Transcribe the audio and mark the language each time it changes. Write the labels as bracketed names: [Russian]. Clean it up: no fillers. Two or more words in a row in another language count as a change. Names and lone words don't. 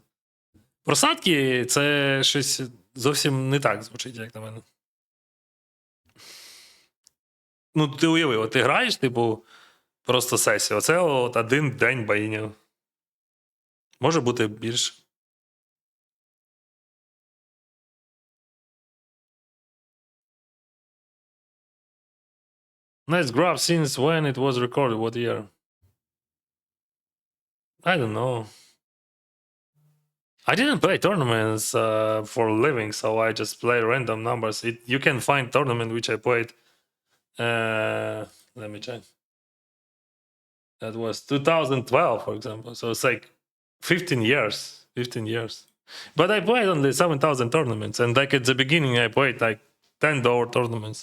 [Ukrainian] Просадки це щось зовсім не так звучить, як на мене. Ну, ти уяви, от ти граєш, типу, просто сесію. Оце от один день баїнів. Може бути більше. [English] Nice graph since when it was recorded, what year? I don't know. I didn't play tournaments for a living, so I just play random numbers. You can find tournament which I played. Let me check. That was 2012, for example. So it's like 15 years. 15 years. But I played only 7,000 tournaments. And like at the beginning, I played like $10 tournaments.